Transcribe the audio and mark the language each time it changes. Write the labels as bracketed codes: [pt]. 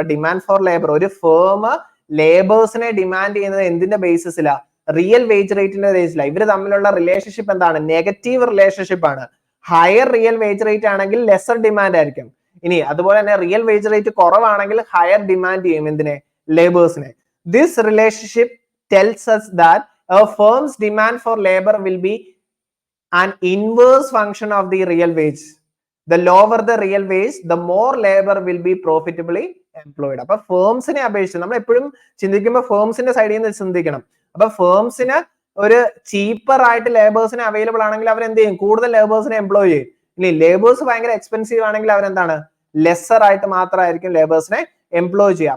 [ml] അപ്പൊ demand for labour, ഒരു firm ലേബേഴ്സിനെ demand ചെയ്യുന്നത് എന്തിന്റെ ബേസിസിലാ? റിയൽ വേജ് റേറ്റിന്റെ ബേസിലാണ്. ഇവര് തമ്മിലുള്ള റിലേഷൻഷിപ്പ് എന്താണ്? നെഗറ്റീവ് റിലേഷൻഷിപ്പ് ആണ്. ഹയർ റിയൽ വേജ് റേറ്റ് ആണെങ്കിൽ ലെസർ ഡിമാൻഡ് ആയിരിക്കും. ഇനി അതുപോലെ തന്നെ റിയൽ വേജ് റേറ്റ് കുറവാണെങ്കിൽ ഹയർ ഡിമാൻഡ് ചെയ്യും എന്തിനെ? ലേബേഴ്സിനെ. [en] This relationship tells us that a firm's demand for labor will be an inverse function of the real wage. The lower the real wage, the more labor will be profitably employed. [ml] അപ്പൊ ഫേംസിനെ അപേക്ഷിച്ച് നമ്മൾ എപ്പോഴും ചിന്തിക്കുമ്പോൾ ഫേംസിന്റെ സൈഡിൽ നിന്ന് ചിന്തിക്കണം. അപ്പൊ ഫേംസിന് ഒരു ചീപ്പർ ആയിട്ട് ലേബേഴ്സിന് അവൈലബിൾ ആണെങ്കിൽ അവർ എന്ത് ചെയ്യും? കൂടുതൽ ലേബേഴ്സിനെ എംപ്ലോയ് ചെയ്യും. ഇനി ലേബേഴ്സ് ഭയങ്കര എക്സ്പെൻസീവ് ആണെങ്കിൽ അവരെന്താണ് ലെസർ ആയിട്ട് മാത്രമായിരിക്കും ലേബേഴ്സിനെ എംപ്ലോയ് ചെയ്യുക.